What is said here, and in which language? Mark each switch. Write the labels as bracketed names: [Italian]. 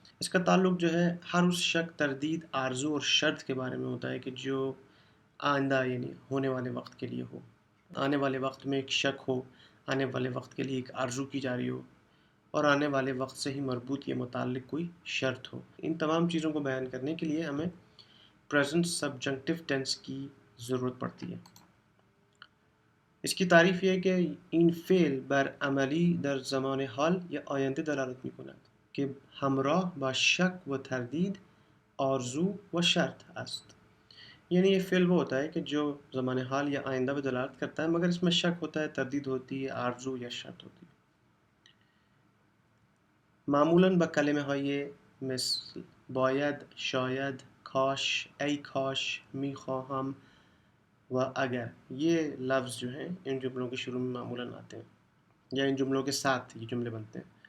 [Urdu] اس کا تعلق جو ہے ہر اس شک، تردید، آرزو اور شرط کے بارے میں ہوتا ہے کہ جو آئندہ یعنی ہونے والے وقت کے لیے ہو. آنے والے وقت میں ایک شک ہو، آنے والے وقت کے لیے ایک آرزو کی جا رہی ہو، اور آنے والے وقت سے ہی مربوط یا متعلق کوئی شرط ہو. ان تمام چیزوں کو بیان کرنے کے لیے ہمیں پریزنٹ سبجنکٹیو ٹینس کی ضرورت پڑتی ہے. اس کی تعریف یہ ہے کہ [Persian] این فعل بر عملی در زمان حال یا آینده دلالت می‌کند که همراه با شک و تردید، آرزو و شرط است. [Urdu] یعنی یہ فعل وہ ہوتا ہے کہ جو زمان حال یا آئندہ پہ دلالت کرتا ہے، مگر اس میں شک ہوتا ہے، تردید ہوتی ہے، آرزو یا شرط ہوتی ہے. [Persian] معمولاً با کلمه های مثل باید، شاید، کاش، ای کاش، میخواهم و اگر، [Urdu] یہ لفظ جو ہیں ان جملوں کے شروع میں معمولاً آتے ہیں یا ان جملوں کے ساتھ یہ جملے بنتے ہیں.